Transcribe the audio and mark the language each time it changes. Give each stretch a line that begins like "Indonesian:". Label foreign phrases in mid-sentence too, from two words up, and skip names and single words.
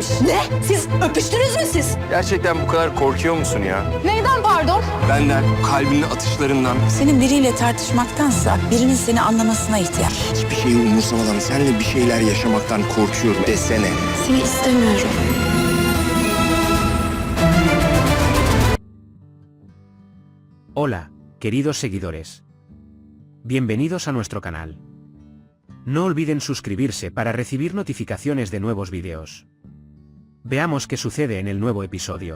Turkish: Ne? Siz öpüştünüz mü siz? Gerçekten bu kadar korkuyor musun ya? Neyden pardon? Benden, kalbinin atışlarından. Senin biriyle tartışmaktansa birinin seni anlamasına ihtiyaç. Hiçbir şeyi umursamadan seninle bir şeyler yaşamaktan korkuyorum desene. Seni istemiyorum.
Spanish: Hola, queridos seguidores. Bienvenidos a nuestro canal. No olviden suscribirse para recibir notificaciones de nuevos vídeos. Veamos qué sucede en el nuevo episodio.